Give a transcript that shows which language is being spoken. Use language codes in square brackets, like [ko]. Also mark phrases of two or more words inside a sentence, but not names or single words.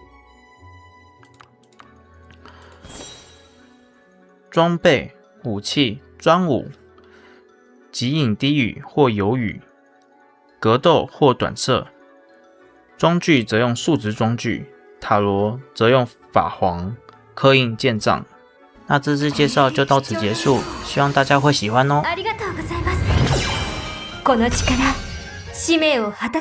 [zh] 裝備武器專武、极影低語或有語，格鬥或短射。裝具則用數值裝具，塔羅則用法皇，刻印劍杖。那這次介紹就到此結束，希望大家會喜歡哦。 [ja] ありがとうございます。この力、使命を果た